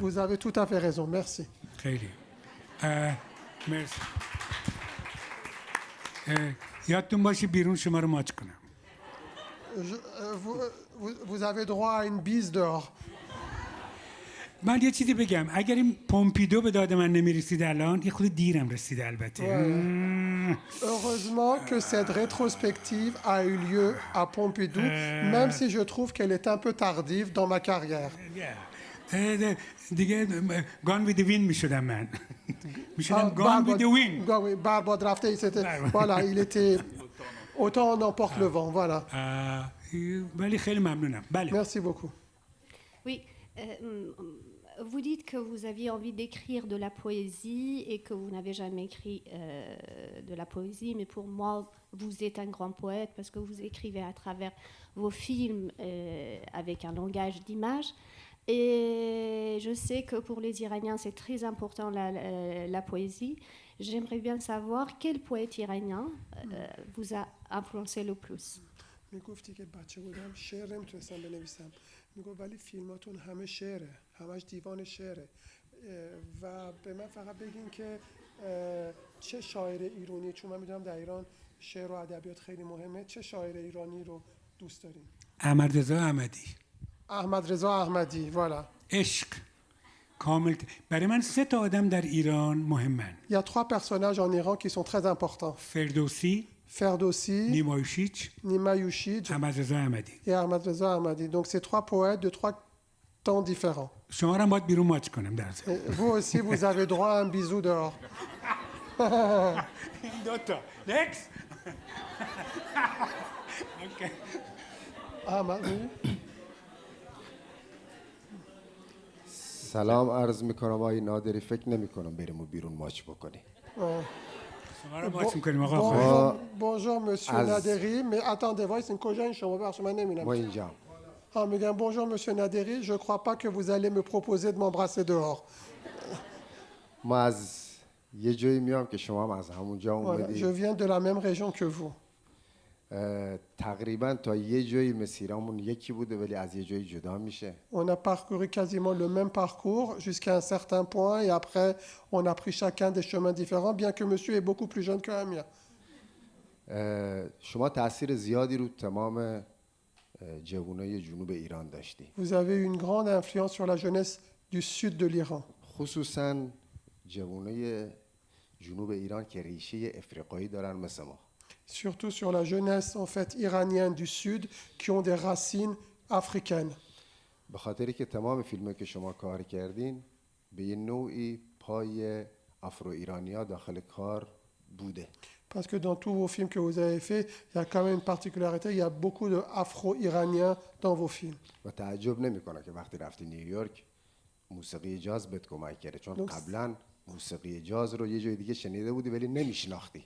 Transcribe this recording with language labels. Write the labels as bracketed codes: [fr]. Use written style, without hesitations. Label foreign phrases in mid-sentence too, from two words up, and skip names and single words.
[fr] Vous avez tout à fait raison. Merci. [fa] خیلی. مرسی. یادتون باشه بیرون شما رو ماچ کنم. [fr] Vous avez droit à une bise dehors. [fa] من یه چیزی بگم، اگر این پومپیدو به داد من نمیرسید الان یه خود دیرم رسیده البته. [fr] Heureusement que cette rétrospective a eu lieu à Pompidou, même si je trouve qu'elle est un peu tardive dans ma carrière. [fa] دیگه Gone with the Wind میشدم من. میشدم Gone with the Wind. [fr] Barbod Rafté, voilà, il était autant on emporte le vent, voilà. [fa] ولی خیلی ممنونم. بله. [fr] Merci beaucoup. Oui. vous dites que vous aviez envie d'écrire de la poésie et que vous n'avez jamais écrit de la poésie, mais pour moi, vous êtes un grand poète parce que vous écrivez à travers vos films avec un langage d'image. Et je sais que pour les Iraniens, c'est très important la poésie. J'aimerais bien savoir quel poète iranien vous a influencé le plus. [fa] میگفتی که بچه بودم شعر نمیتونستم بنویسم، میگفت ولی فیلماتون همه شعره، همش دیوان شعره و به من فقط بگین که چه شاعر ایرانی، چون من میدونم در ایران شعر و ادبیات خیلی مهمه، چه شاعر ایرانی رو دوست دارین؟ احمد رضا احمدی. احمد رضا احمدی، والا. عشق کامل. برای من 3 تا آدم در ایران مهمن. [fr] Il y a 3 personnages en Iran qui sont très importants. [fa] فردوسی، [fr] Ferdowsi, [fa] نیما یوشیچ، احمد رضا احمدی. [fr] Et Ahmad Reza Ahmadi. Donc c'est 3 poètes de 3 temps différents. [fa] شما را باید بیرون ماچ کنم در ضمن. [fr] Vous aussi vous avez droit à un bisou dehors. [en] دوتا. Next. Okay. Ahmad. [fa] سلام عرض میکنم آقای نادری، فکر نمیکنم بریم و بیرون ماچ بکنی. [fr] Bonjour monsieur Naderi, mais attendez, c'est une [fa] کجا این شما بخش من نمیدونم. ما اینجا. [fr] میگم bonjour monsieur Naderi, je crois pas que vous allez me proposer de m'embrasser dehors. [fa] ما از یه جایی میام که شما هم از همونجا اومدید. [fr] Je viens de la même région que vous. [fa] تقریبا تا یه جایی مسیرمون یکی بوده ولی از یه جایی جدا میشه. [fr] On a parcouru quasiment le même parcours jusqu'à un certain point et après on a pris chacun des chemins différents bien que monsieur est beaucoup plus jeune que le mien. [fa] شما تاثیر زیادی رو تمام جوانای جنوب ایران داشتی. [fr] Vous avez eu une grande influence sur la jeunesse du sud de l'Iran. [fa] خصوصا جوانای جنوب ایران که ریشه افریقایی دارن مثل ما. [fr] Surtout sur la jeunesse en fait iranienne du sud qui ont des racines africaines. [fa] به خاطری که تمام فیلمایی که شما کار کردین به یه نوعی پای افرو ایرانیا داخل کار بوده. [fr] Parce que dans tous vos films que vous avez faits, il y a quand même une particularité, il y a beaucoup de afro-iraniens dans vos films. [fa] و تعجب نمیکنه که وقتی رفتی نیویورک موسیقی جاز بهت کمک کرده، چون قبلا موسیقی جاز رو یه جای دیگه شنیده بودی ولی نمیشناختی.